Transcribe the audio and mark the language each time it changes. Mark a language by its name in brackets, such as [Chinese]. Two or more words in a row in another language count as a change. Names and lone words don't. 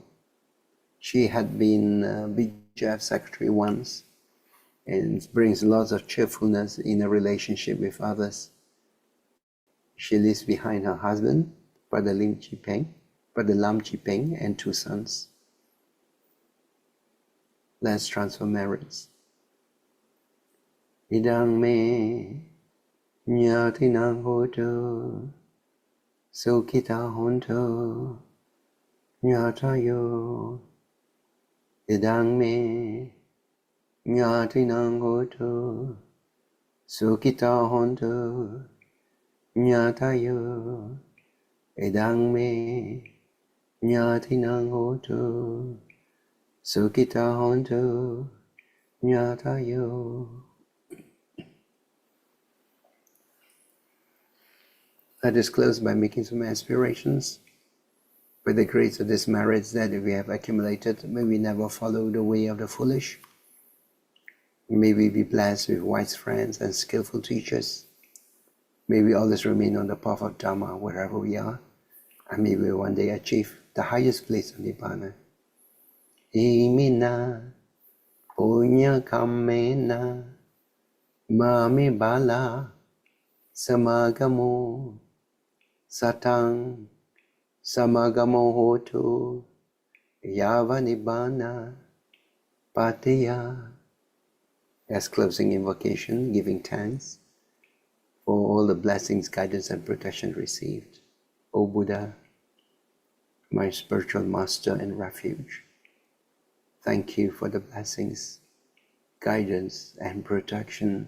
[English] She had been BJF secretary once and brings lots of cheerfulness in a relationship with others. She leaves behind her husband, Brother Lam Chipeng, and 2 sons. Let's transfer merits. [Pali] Idang me nyatinang hotu sukita hontu nyatayo. Idang me nyatinang hotu sukita hontu nyatayo. Idang me nyatinang hotu sukita hontu nyatayo. [English] Let us close by making some aspirations. By the grace of this merits that we have accumulated, may we never follow the way of the foolish. May we be blessed with wise friends and skillful teachers. May we always remain on the path of Dharma wherever we are, and may we one day achieve the highest place of Nibbana. [Pali] Imina punya kamena mami bala samagamo satang samagamo hotu yava nibbana patiya. [English] As closing invocation, giving thanks for all the blessings, guidance and protection received. O Buddha, my spiritual master and refuge, thank you for the blessings, guidance and protection.